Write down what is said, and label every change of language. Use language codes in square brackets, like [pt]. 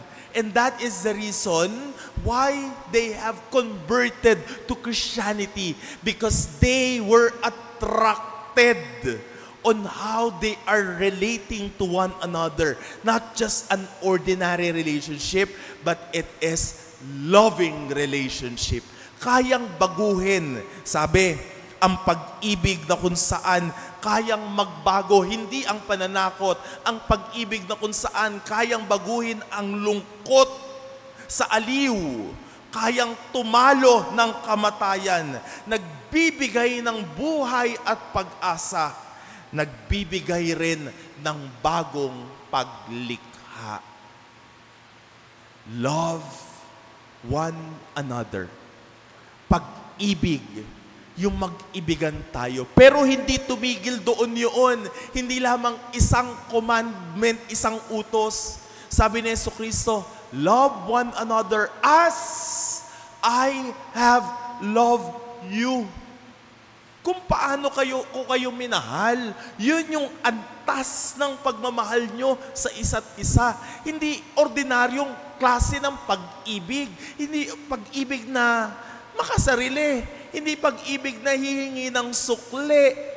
[en] And that is the reason why they have converted to Christianity, because they were attracted on how they are relating to one another. Not just an ordinary relationship, but it is loving relationship. [tl] Kayang baguhin. Sabi, ang pag-ibig na kung saan kayang magbago, hindi ang pananakot. Ang pag-ibig na kung saan kayang baguhin ang lungkot sa aliw. Kayang tumalo ng kamatayan. Nagbibigay ng buhay at pag-asa. Nagbibigay rin ng bagong paglikha. [en] Love one another. [tl] Pag-ibig, yung mag-ibigan tayo. Pero hindi tumigil doon yun. Hindi lamang isang commandment, isang utos. Sabi ni Jesucristo, [en] love one another as I have loved you. [tl] Kung paano ko kayo minahal, yun yung antas ng pagmamahal nyo sa isa't isa. Hindi ordinaryong klase ng pag-ibig. Hindi pag-ibig na makasarili. Hindi pag-ibig na hihingi ng sukli.